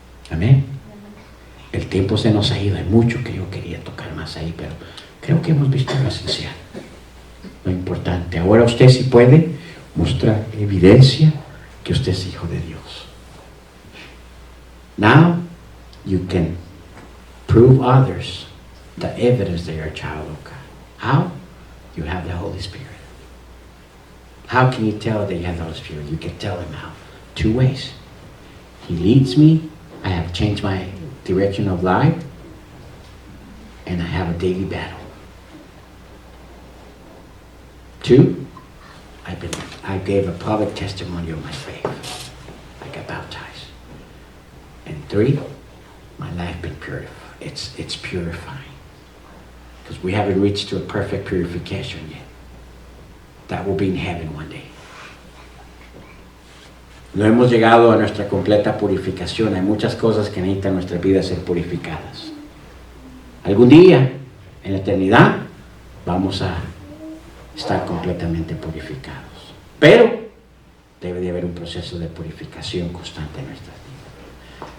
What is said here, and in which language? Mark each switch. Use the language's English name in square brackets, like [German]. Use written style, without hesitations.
[Spanish] Amén. El tiempo se nos ha ido, hay mucho que yo quería tocar más ahí, pero creo que hemos visto lo esencial, lo importante. Ahora usted sí puede mostrar evidencia que usted es hijo de Dios. [English] Now you can prove others the evidence that you're a child of God. How? You have the Holy Spirit. How can you tell that you have the Holy Spirit? You can tell him how. Two ways. He leads me. I have changed my direction of life. And I have a daily battle. Two, I gave a public testimony of my faith. I got baptized. And three, my life been purified. It's purifying. Because we haven't reached to a perfect purification yet. That will be in heaven one day. [Spanish] No hemos llegado a nuestra completa purificación. Hay muchas cosas que necesitan nuestras vidas ser purificadas. Algún día, en la eternidad, vamos a estar completamente purificados. Pero debe de haber un proceso de purificación constante en nuestras vidas.